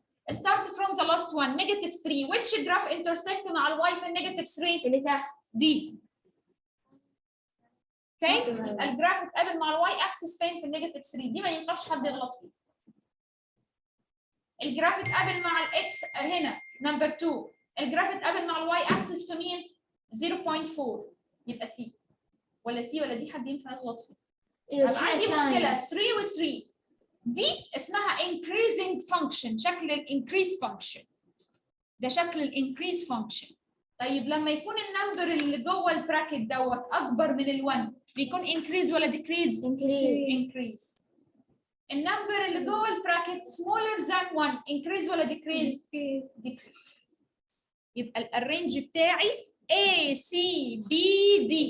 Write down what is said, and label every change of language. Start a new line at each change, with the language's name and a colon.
English: Start from the last one, negative 3. Which graph intersect
Arabic: مع الواي في
English: negative 3؟
Arabic: اللي تحت دي. اوكي؟ يبقى الجراف اتقابل مع الواي اكسس فين في النيجاتيف 3 دي ما ينفعش حد يغلط فيه. الجراف اتقابل مع الاكس هنا نمبر 2. الجراف اتقابل مع الواي اكسس في مين؟ 0.4 يبقى سي. ولا سي ولا دي حد ينفع يغلط فيه. يبقى عندي مشكله 3 و3 دي اسمها increasing function شكل الانكريز فانكشن. ده شكل الانكريز فانكشن. طيب لما يكون النمبر اللي جوه البراكت دوت اكبر من ال1 بيكون انكريز ولا ديكريز؟ انكريز. النمبر اللي جوه البراكت
English: smaller than 1
Arabic: انكريز ولا ديكريز؟ ديكريز. يبقى الارينج بتاعي A C B D.